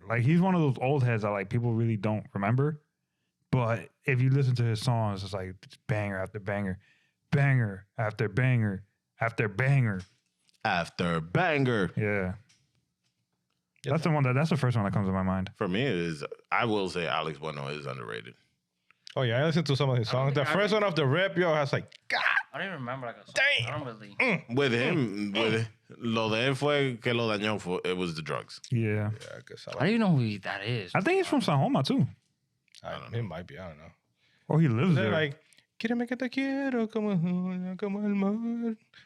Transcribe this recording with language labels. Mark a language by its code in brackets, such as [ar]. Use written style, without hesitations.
[en] like he's one of those old heads that like people really don't remember. But if you listen to his songs, it's like banger after banger, banger after banger after banger. After banger. Yeah. That's the one that's the first one that comes to my mind. For me, it is. I will say Alex Bueno is underrated. Oh yeah, I listened to some of his songs. The first one of the rap, yo, has like, God. I don't even remember like a song. Damn. I don't really. With him, [es] lo de él fue que lo dañó. [en] It was the drugs. Yeah. Yeah, I guess I don't even know who that is. I think he's from San Homa too. it might be. I don't know. Or he lives They're there. [es] like, quíreme que te quiero como el mar.